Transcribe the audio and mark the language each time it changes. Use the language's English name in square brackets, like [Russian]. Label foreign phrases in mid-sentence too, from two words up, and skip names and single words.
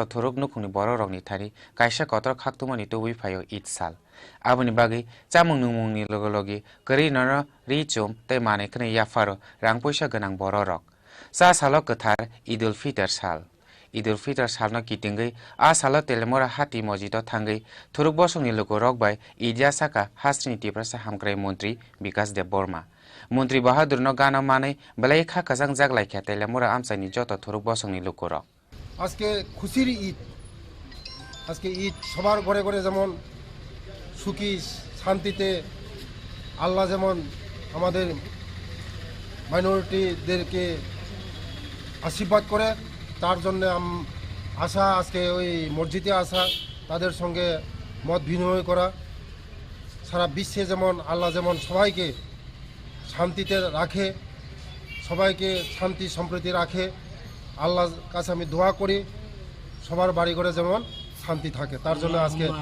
[Kok Borok] thorok nukuni boro rokni thari kaisa kotor khaktumani tobui phayo id sal aboni bagi chamung numungni logologi kari nara ri chom te mane khne yafaro rang poisa ganang boro rok sa salo kathar idul fitar sal no kitingai a salo telemora hati mojito thangai thuruk bosongni logo rok bai idya saka hasrini tiprasa hamkrai mantri bikas dev borma মন্ত্রী বাহাদুর ন গানা মানে বেলাই খা কাজাং জাগলাই খা তেলেমরা আমসাইনি যত থরুক বসংনি লোকর [Bangla] আজকে খুশির ঈদ আজকে ঈদ সবার ঘরে ঘরে যেমন সুখী শান্তিতে আল্লাহ যেমন আমাদের মাইনরিটিদেরকে আশীর্বাদ করে তার জন্য আসা আজকে ওই মসজিদে আসা তাদের সঙ্গে মত বিনিময় করা সারা বিশ্বে যেমন আল্লাহ যেমন সবাইকে শান্তিতে রাখে সবাইকে শান্তি সম্প্রীতি রাখে আল্লাহর কাছে আমি দোয়া করি সবার বাড়ি ঘরে যেমন শান্তি থাকে তার জন্য আজকে